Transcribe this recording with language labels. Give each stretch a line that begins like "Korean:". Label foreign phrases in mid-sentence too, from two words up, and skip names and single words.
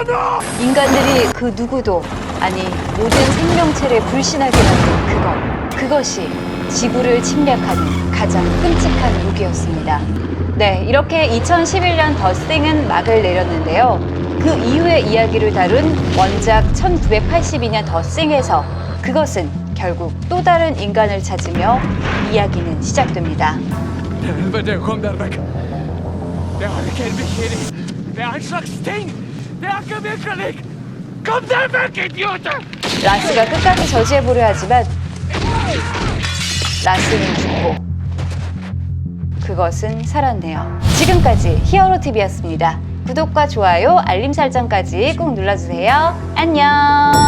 Korean: 인간들이 그 누구도, 아니 모든 생명체를 불신하게 만든 그것이 지구를 침략하는 가장 끔찍한 무기였습니다. 네, 이렇게 2011년 더싱은 막을 내렸는데요. 그 이후의 이야기를 다룬 원작 1982년 더싱에서 그것은 결국 또 다른 인간을 찾으며 이야기는 시작됩니다.
Norwegian: Helvete, kom der vekk! Det har ikke en bekjæring! Det er en slags ting! Det er ikke virkelig! Kom der vekk, idioter!
Korean: 라스가 끝까지 저지해보려 하지만 라스는 죽고 그것은 살았네요. 지금까지 히어로TV였습니다. 구독과 좋아요, 알림 설정까지 꼭 눌러주세요. 안녕!